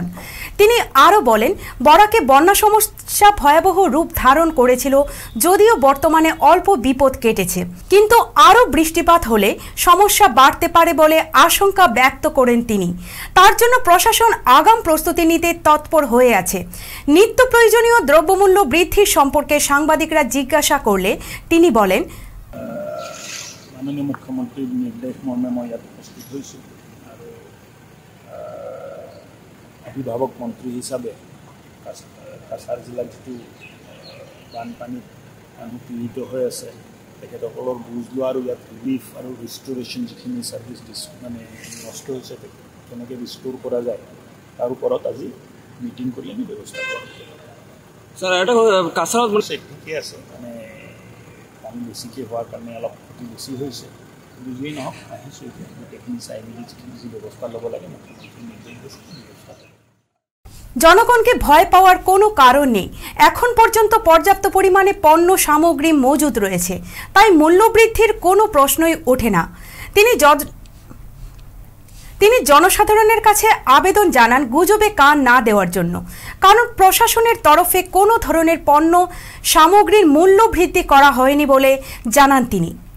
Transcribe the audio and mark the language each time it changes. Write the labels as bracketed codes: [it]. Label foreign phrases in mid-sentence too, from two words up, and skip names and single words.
[bn] তিনি আরও বলেন, বরাকে বন্যা সমস্যা ভয়াবহ রূপ ধারণ করেছিল, যদিও বর্তমানে অল্প বিপদ কেটেছে, কিন্তু আরও বৃষ্টিপাত হলে সমস্যা বাড়তে পারে বলে আশঙ্কা ব্যক্ত করেন তিনি। তার জন্য প্রশাসন আগাম প্রস্তুতি নিতে তৎপর হয়ে আছে। নিত্য প্রয়োজনীয় দ্রব্যমূল্য বৃদ্ধির সম্পর্কে সাংবাদিকরা জিজ্ঞাসা করলে তিনি বলেন, [as] মাননীয় মুখ্যমন্ত্রীর নির্দেশ মর্মে মই ইয়াত উপস্থিত হয়েছি। আর অভিভাবক মন্ত্রী হিসাবে কাছাড় জিলাত যিটো বানপানীত মানুহ পীড়িত হৈ আছে তেখেতসকলৰ বুজ লোৱা আৰু ইয়াত ৰিলিফ আৰু ৰিষ্ট'ৰেশ্যন যিখিনি ছাৰ্ভিচ মানে নষ্ট হৈছে কেনেকৈ ৰিষ্ট'ৰ কৰা যায় তাৰ ওপৰত আজি মিটিং কৰি আমি ব্যৱস্থা কৰোঁ। স্যার এটা কাছাড়ত ঠিকে আছে, মানে পানী বেছিকৈ হোৱাৰ কাৰণে অলপ ক্ষতি বেছি হৈছে। বুজিয়েই নহওক আহিছোঁ এতিয়া গোটেইখিনি চাই মেলি যিখিনি যি ব্যৱস্থা ল'ব লাগে মুখ্যমন্ত্ৰী নিৰ্দেশ দিছে ব্যৱস্থা ল'ব। [bn] জনগণকে ভয় পাওয়ার কোনো কারণ নেই। এখন পর্যন্ত পর্যাপ্ত পরিমাণে পণ্য সামগ্রী মজুদ রয়েছে, তাই মূল্যবৃদ্ধির কোনো প্রশ্নই ওঠে না। তিনি জনসাধারণের কাছে আবেদন জানান গুজবে কান না দেওয়ার জন্য, কারণ প্রশাসনের তরফে কোনো ধরনের পণ্য সামগ্রীর মূল্য বৃদ্ধি করা হয়নি বলে জানান তিনি।